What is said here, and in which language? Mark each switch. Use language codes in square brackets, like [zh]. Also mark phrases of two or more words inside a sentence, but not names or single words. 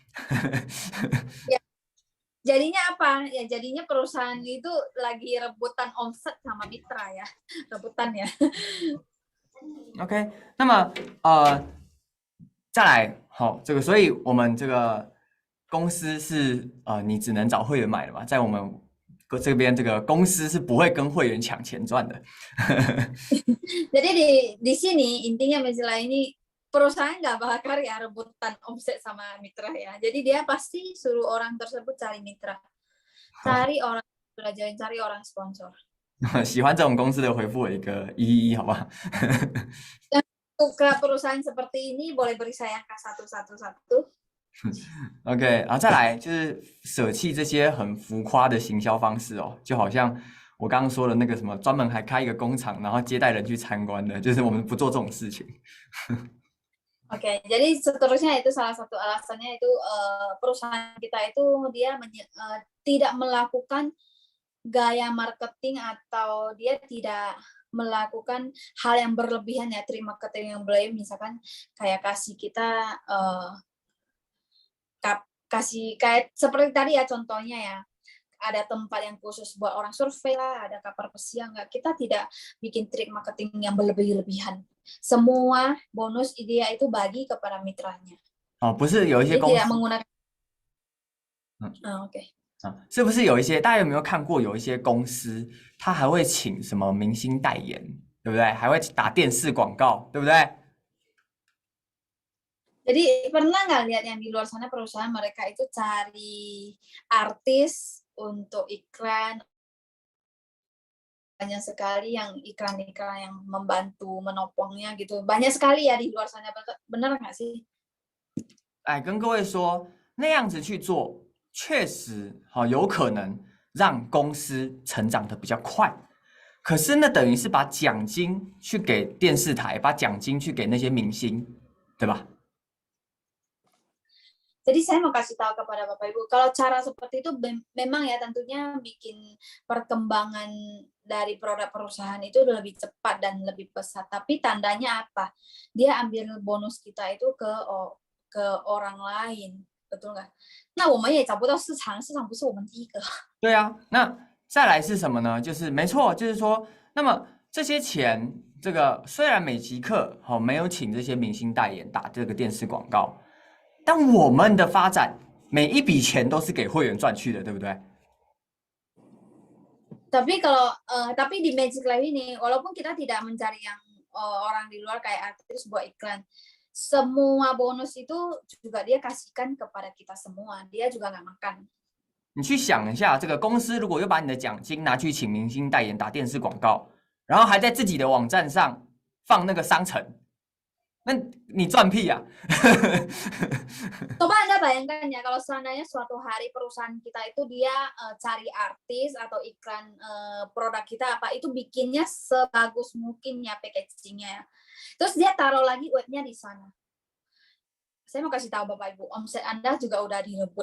[id] Jadinya apa? Ya jadinya perusahaan itu lagi rebutan omset sama mitra ya, rebutan ya. [zh] OK， 那么再来这个，所以我们这个公司是你只能找会员买的嘛，在我们这边这个公司是不会跟会员抢钱赚的。 [id] Jadi di sini intinya Mozilla ini perusahaan nggak bakal ya rebutan omset sama mitra ya. Jadi dia pasti suruh orang tersebut cari mitra, cari orang belajar, cari orang sponsor. [zh] 喜欢这种公司的回复我一个111好不好？ [id] Ke perusahaan seperti ini boleh beri saya angka 111. [zh] OK 再来就是舍弃这些很浮夸的行销方式就好像我刚刚说的那个什么专门还开一个工厂，然后接待人去参观的，就是我们不做这种事情。 [id] Oke, jadi seterusnya itu salah satu alasannya itu perusahaan kita itu dia tidak melakukan gaya marketing atau dia tidak melakukan hal yang berlebihan ya, trik marketing yang berlebihan, misalkan kayak kasih kita kasih kayak seperti tadi ya contohnya ya, ada tempat yang khusus buat orang survei lah, ada kapal pesiar, nggak, kita tidak bikin trik marketing yang berlebihan. Semua bonus dia itu bagi kepada mitranya. [zh] 不是有一些公司 [id] tidak menggunakan OK [zh] 是不是有一些大家有没有看过有一些公司他还会请什么明星代言，对不对？还会打电视广告，对不对？ [id] Jadi pernah nggak lihat yang di luar sana perusahaan mereka itu cari artis untuk iklan, banyak sekali yang iklan-iklan yang membantu menopangnya gitu, banyak sekali ya di luar sana, benar nggak sih? [zh] 跟各位说，那样子去做确实有可能让公司成长的比较快，可是那等于是把奖金去给电视台，把奖金去给那些明星，对吧？ [id] Jadi saya mau kasih tahu kepada Bapak Ibu, kalau cara seperti itu memang ya tentunya bikin perkembangan dari produk perusahaan itu lebih cepat dan lebih pesat. Tapi tandanya apa? Dia ambil bonus kita itu ke orang lain, betul nggak? [zh] 那我们也找不到市场，市场不是我们第一个。对啊，那再来是什么呢？就是没错，就是说，那么这些钱，这个虽然美极客没有请这些明星代言打这个电视广告。但我们的发展每一笔钱都是给会员赚去的，对不对？ [id] Tapi di Magic Life ini, walaupun kita tidak mencari yang orang di luar kayak artis buat iklan, semua bonus itu juga dia kasihkan kepada kita semua. Dia juga nggak makan. [zh] 你去想一下，这个公司如果又把你的奖金拿去请明星代言、打电视广告，然后还在自己的网站上放那个商城，那你赚屁呀、 [id] Coba Anda bayangkan ya, kalau seandainya suatu hari perusahaan kita itu dia cari artis atau iklan produk kita apa, itu bikinnya sebagus mungkin ya packagingnya ya. Terus dia taruh lagi webnya di sana. Saya mau kasih tahu Bapak Ibu, omset Anda juga udah direbut.